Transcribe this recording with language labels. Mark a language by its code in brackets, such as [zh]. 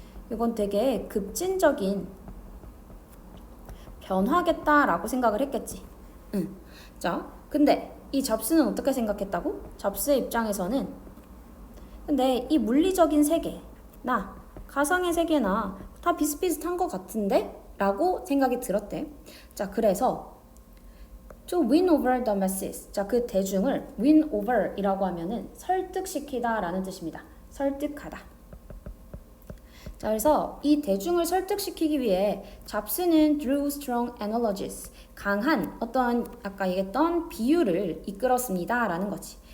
[ko] 이건 되게 급진적인 변화겠다라고 생각을 했겠지. 자, 근데 이 잡스는 어떻게 생각했다고? 잡스의 입장에서는 근데 이 물리적인 세계나 가상의 세계나 다 비슷비슷한 것 같은데? 라고 생각이 들었대. 자, 그래서 [en] to win over the masses. [ko] 자, 그 대중을 win over 이라고 하면은 설득시키다 라는 뜻입니다. 설득하다. 자, 그래서 이 대중을 설득시키기 위해 잡스는 [en] drew strong analogies. [ko] 강한 어떤 아까 얘기했던 비유를 이끌었습니다 라는 거지.